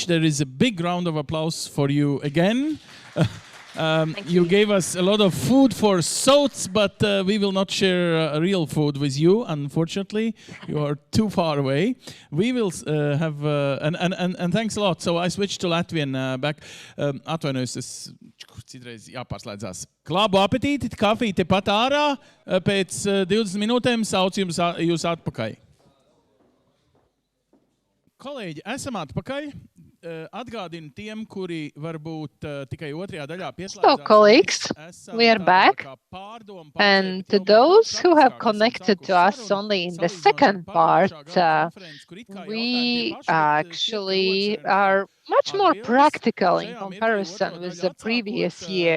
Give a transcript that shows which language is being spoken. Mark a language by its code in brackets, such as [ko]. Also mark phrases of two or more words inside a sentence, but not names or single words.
[en] There is a big round of applause for you again. You gave us a lot of food for thoughts, but we will not share real food with you, unfortunately. You are too far away. We will have, and thanks a lot. So I switched to Latvian back. [lv] Atvainojos, es citreiz jāpārslēdzās. Labu apetīti, kafiju tepat ārā. Pēc 20 minūtēm sauc jūs atpakaļ. Kolēģi, esam atpakaļ. Atgādinu tiem, kuri varbūt tikai otrajā daļā pieslēdzās. [en] So, colleagues, we are back. And to those who have connected to us only in the second part, we actually are much more practical in comparison with the previous year.